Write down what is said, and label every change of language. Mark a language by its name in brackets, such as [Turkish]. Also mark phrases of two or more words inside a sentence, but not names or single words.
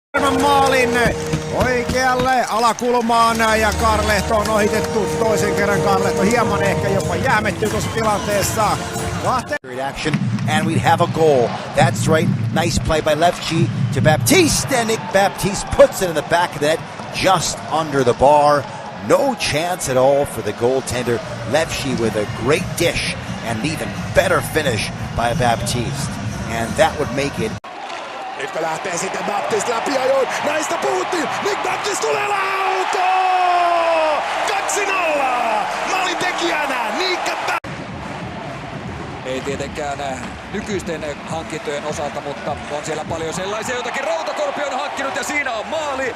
[Finnish] Tapparen maalin oikealle alakulmaan ja Karlehto on ohitettu toisen kerran. Karlehto hieman ehkä jopa jäämettyy tuossa tilanteessa. [English] Action and we'd have a goal. That's right. Nice play by Lefty to Baptiste, and Nick Baptiste puts it in the back of the net just under the bar. No chance at all for the goaltender. Lefty with a great dish and an even better finish by Baptiste. And that would make it. [Finnish] Nyt lähtee sitten Baptiste läpi ajoin. Näistä puhuttiin. Nick Baptiste tulee laukoon! 2-0! Maalintekijänä Nick Baptiste. Ei tietenkään nykyisten hankintojen osalta, mutta on siellä paljon sellaisia, jotakin Rautakorpi on hankkinut ja siinä on maali.